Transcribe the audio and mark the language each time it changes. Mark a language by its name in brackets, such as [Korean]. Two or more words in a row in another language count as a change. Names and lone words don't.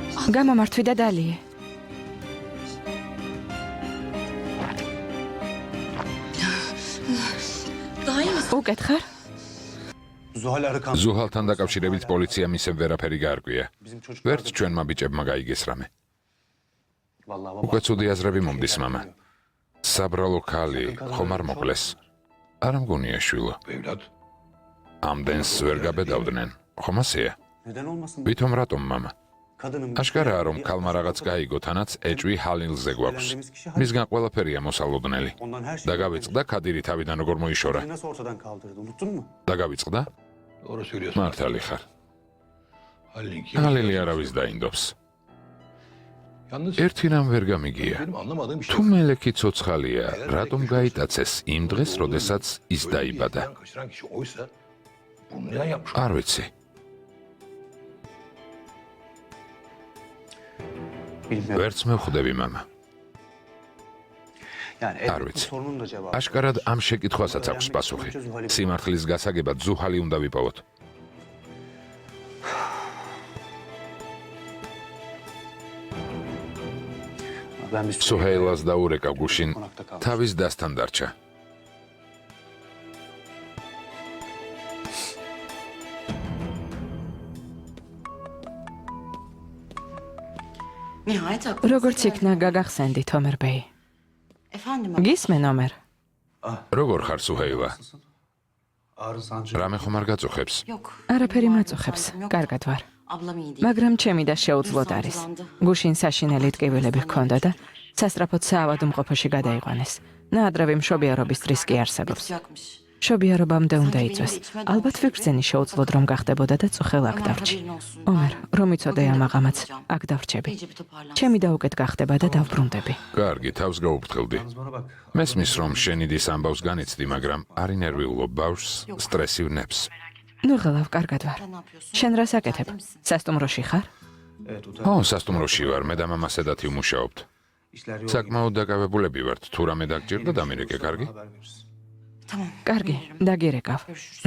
[Georgian] გამომართვი და დალიე. დაიმის. უკეთ ხარ? Zuhal Arıkan. ზუჰალთან დაკავშირებით პოლიციამ ისევ ვერაფერი გაარკვია. [Turkish] Bizim çocuklar. [Georgian] ვერც ჩვენმა ბიჭებმა გაიგეს რამე. [Turkish] Vallahi baba. [Georgian] უკვე ცუდი აზრები მომდის მამა. საბრალო ქალი ხომ არ მოკლეს. არ მგონია შვილო. ამდენს ვერ გაბედავდნენ. ხომ ასეა? [Turkish] Neden olmasın? [Georgian] ვითომ რატომ მამა? [Turkish] Kadının [Georgian] აშკარაა რომ ქალმა რაღაც გაიგო, თანაც ეჭვი ჰალილზე გვაქვს. მისგან ყველაფერია მოსალოდნელი. [Turkish] Ondan her şey. [Georgian] და გავიწყდა ქადირი თავიდან როგორ მოიშორა. [Turkish] Seni nasıl ortadan kaldırdı? Unuttun mu? [Georgian] და გავიწყდა? [Turkish] Doğru söylüyorsun. [Georgian] მართალი ხარ. [Turkish] Halil'inki. [Georgian] ჰალილი არავის დაინდობს. [Turkish] Yalnız [Georgian] ერთი რამ ვერ გამიგია. [Turkish] benim anlamadığım bir şey. [Georgian] თუ მელექი ცოცხალია, რატომ გაიტაცეს იმ დღეს, როდესაც ის დაიბადა? [Turkish] Kaçıran kişi oysa bunu neden yapmış? [Georgian] არ ვიცი. [Turkish] Bilmiyorum. [Georgian] ვერც მევხვდები მამა. [Turkish] Yani Ar evet, bu [Georgian] ვიცი. [Turkish] sorunun da cevabı. [Georgian] აშკარად ამ შეკითხვასაც აქვს პასუხი. სიმართლის გასაგებად ზუჰალი უნდა ვიპოვოთ. [Turkish] Ben bir süre [Georgian] სუჰეილას დაურეკა გუშინ [Turkish] konakta kaldım. [Georgian] თავის დასთან დარჩა. [Turkish] Nihayet aklınıza [Georgian] როგორც [Turkish] geldi. [Georgian] იქნა გაგახსენდით ომერ ბეი. [Turkish] Efendim. [Georgian] გისმენ ომერ? როგორ ხარ სუჰეილა? [Turkish] Ağrı sancı. [Georgian] რამე ხომ არ გაწუხებს? [Turkish] Yok. [Georgian] არაფერი [Turkish] Normal [Georgian] მაწუხებს. [Turkish] sancım yok. [Georgian] კარგად ვარ. [Turkish] Ablam iyi değil. [Georgian] მაგრამ ჩემი და შეუძლოდ არის. გუშინ საშინელი ტკივილები ჰქონდა და სასწრაფოდ საავადმყოფოში გადაიყვანეს. ნაადრევი მშობიარობის რისკი არსებობს. [Turkish] Yapacakmış. [Georgian] მშობიარობამდე უნდა იწვეს. ალბათ ვიგრძენი შეუძლოდ რომ გახდებოდა და წუხელ აქ დავრჩი. ომერ, რომ იცოდე ამ აღამაც, აქ დავრჩები. [Turkish] İyice bir toparlansın. [Georgian] ჩემი და უკეთ გახდება და დავბრუნდები. კარგი, თავს გაუფრთხილდი. [Turkish] Yalnız bana bak. [Georgian] მესმის რომ შენიდის ამბავს განიცდი, მაგრამ არ ინერვიულობ ბავშვს, სტრესი ვნებს. ნუ ღელავ, კარგად ვარ. [Turkish] Sen ne yapıyorsun? [Georgian] შენ რას აკეთებ? სასტუმროში ხარ? [Turkish] Evet utan. [Georgian] ო, სასტუმროში ვარ, მე და მამა სედათი ვმუშაობთ. [Turkish] İşler yoğun. [Georgian] საკმაოდ დაკავებულები ვართ. თუ რამე დაგჭირდა დამირეკე, კარგი? [Turkish] Haber verirsin. Tamam. [Georgian] კარგი, დაგირეკავ. [Turkish] Görüşürüz.